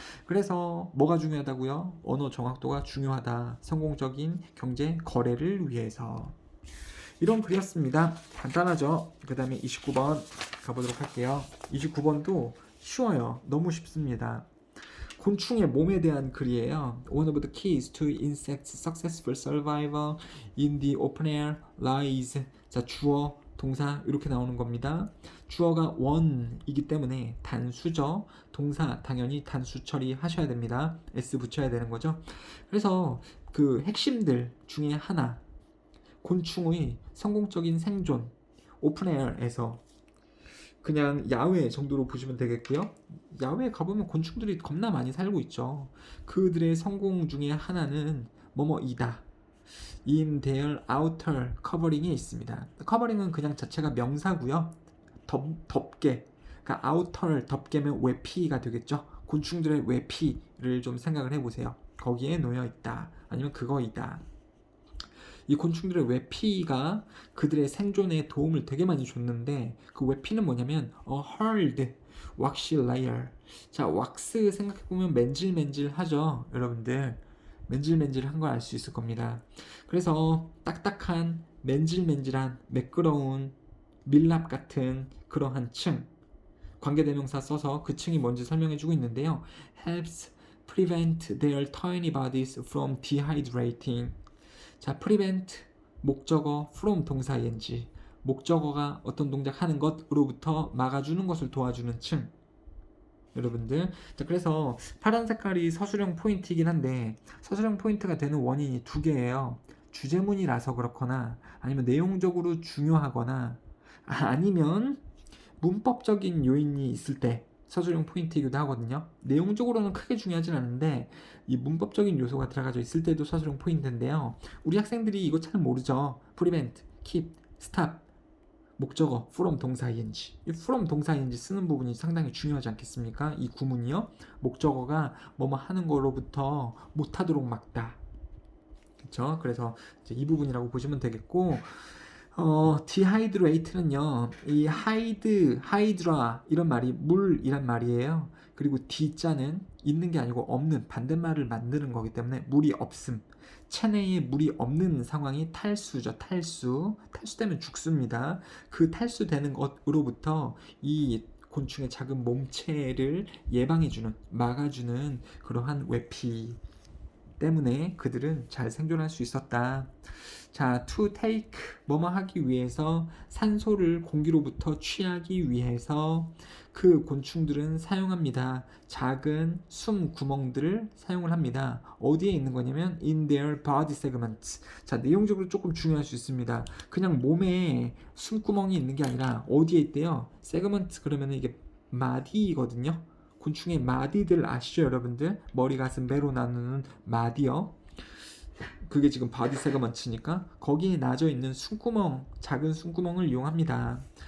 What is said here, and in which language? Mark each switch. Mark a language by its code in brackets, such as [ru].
[ko] 그래서 뭐가 중요하다고요? 언어 정확도가 중요하다. 성공적인 경제 거래를 위해서. 이런 글이었습니다. 간단하죠? 그 다음에 29번 가보도록 할게요. 29번도 쉬워요. 너무 쉽습니다. 곤충의 몸에 대한 글이에요. [en] One of the keys to insects' successful survival in the open air lies. [ko] 자, 주어, 동사 이렇게 나오는 겁니다. 주어가 one이기 때문에 단수죠. 동사 당연히 단수 처리하셔야 됩니다. s 붙여야 되는 거죠. 그래서 그 핵심들 중에 하나, 곤충의 성공적인 생존, 오픈에어에서 그냥 야외 정도로 보시면 되겠고요. 야외에 가보면 곤충들이 겁나 많이 살고 있죠. 그들의 성공 중에 하나는 뭐뭐이다. [en] in their outer covering에 [ko] 있습니다. covering은 그냥 자체가 명사고요. 덮개. 그러니까 outer 덮개면 외피가 되겠죠. 곤충들의 외피를 좀 생각을 해보세요. 거기에 놓여 있다. 아니면 그거이다. 이 곤충들의 외피가 그들의 생존에 도움을 되게 많이 줬는데 그 외피는 뭐냐면 [en] hard wax layer. [ko] 자, 왁스 생각해보면 맨질맨질하죠. 여러분들 맨질맨질한 걸 알 수 있을 겁니다. 그래서 딱딱한 맨질맨질한 매끄러운 밀랍 같은 그러한 층, 관계대명사 써서 그 층이 뭔지 설명해주고 있는데요. [en] helps prevent their tiny bodies from dehydrating. [ko] 자, prevent 목적어 from 동사 ing, 목적어가 어떤 동작 하는 것으로부터 막아주는 것을 도와주는 층. 여러분들, 자, 그래서 파란 색깔이 서술형 포인트이긴 한데 서술형 포인트가 되는 원인이 두 개예요. 주제문이라서 그렇거나 아니면 내용적으로 중요하거나 아니면 문법적인 요인이 있을 때 서술형 포인트이기도 하거든요. 내용적으로는 크게 중요하진 않은데 이 문법적인 요소가 들어가져 있을 때도 서술형 포인트인데요. 우리 학생들이 이거 잘 모르죠. prevent, keep, stop, 목적어, from 동사 ing. 이 from 동사 ing 쓰는 부분이 상당히 중요하지 않겠습니까? 이 구문이요. 목적어가 뭐뭐 하는 거로부터 못하도록 막다. 그렇죠? 그래서 이제 이 부분이라고 보시면 되겠고, dehydrate는요, 이 hydra 이런 말이 물이란 말이에요. 그리고 D자는 있는 게 아니고 없는 반대말을 만드는 거기 때문에 물이 없음. 체내에 물이 없는 상황이 탈수죠. 탈수되면 죽습니다. 그 탈수되는 것으로부터 이 곤충의 작은 몸체를 예방해주는, 막아주는 그러한 외피 때문에 그들은 잘 생존할 수 있었다. 자, to take 뭐뭐 하기 위해서, 산소를 공기로부터 취하기 위해서 그 곤충들은 사용합니다. 작은 숨 구멍들을 사용을 합니다. 어디에 있는 거냐면 [en] in their body segments. [ko] 자, 내용적으로 조금 중요할 수 있습니다. 그냥 몸에 숨구멍이 있는 게 아니라 어디에 있대요? segment 그러면 이게 마디거든요. 곤충의 마디들 아시죠, 여러분들? 머리, 가슴, 배로 나누는 마디요. 그게 지금 바디 세그먼트니까 거기에 나져 있는 숨구멍, 작은 숨구멍을 이용합니다.